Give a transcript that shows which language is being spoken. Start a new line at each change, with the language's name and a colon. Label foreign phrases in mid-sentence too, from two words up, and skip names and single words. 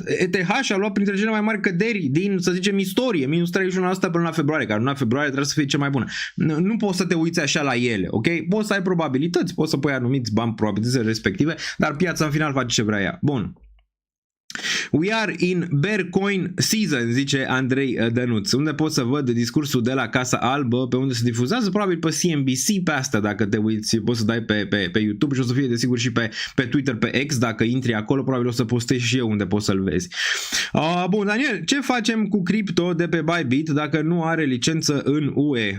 Romanian: ETH a luat printre cele mai mari căderi din, să zicem, istorie, minus 31% până la februarie, care luna februarie trebuie să fie cea mai bună. Nu poți să te uiți așa la ele, ok? Poți să ai probabilități, poți să pui anumiți bani probabilități respective, dar piața în final face ce vrea ea. Bun.
English: We are in bear coin season,
Romanian: zice Andrei Dănuț. Unde pot să văd discursul de la Casa Albă, pe unde se difuzează? Probabil pe CNBC, pe asta, dacă te uiți, poți să dai pe YouTube și o să fie desigur și pe Twitter, pe X, dacă intri acolo, probabil o să postez și eu unde poți să-l vezi. Bun, Daniel, ce facem cu cripto de pe Bybit dacă nu are licență în UE?